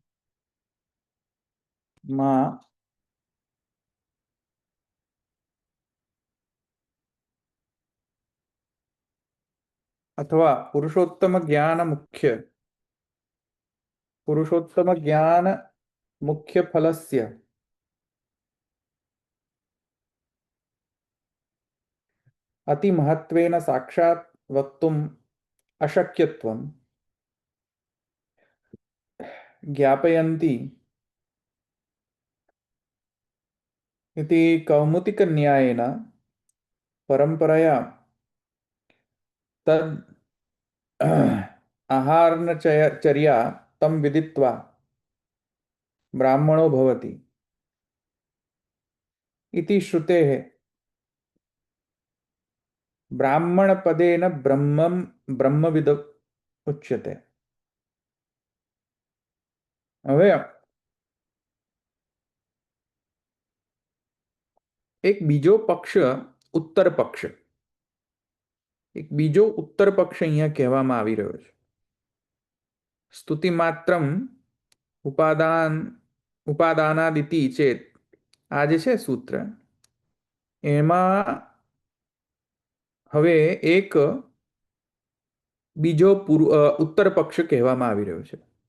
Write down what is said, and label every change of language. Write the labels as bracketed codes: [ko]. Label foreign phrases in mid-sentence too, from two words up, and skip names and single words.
[sa] માં અથવા પુરુષોત્તમ જ્ઞાન મુખ્ય ફલસ્ય અતિ મહત્વેન સાક્ષાત વક્તુમ અશક્યત્વમ જ્ઞાપયંતી इति कौमुतिकन्यायेन परंपरया तद आहारचर्या तम विदित्वा ब्राह्मणो भवति इति श्रुतेः ब्राह्मणपदेन ब्रह्मविद उच्यते. [gu] હવે એક બીજો પક્ષ ઉત્તર પક્ષ એક બીજો ઉત્તર પક્ષ અહીંયા કહેવામાં આવી રહ્યો છે. [sa] સ્તુતિ માત્રમ ઉપાદાનાદિતિ ચેત, [gu] આ જે છે સૂત્ર, એમાં હવે એક બીજો ઉત્તર પક્ષ કહેવામાં આવી રહ્યો છે.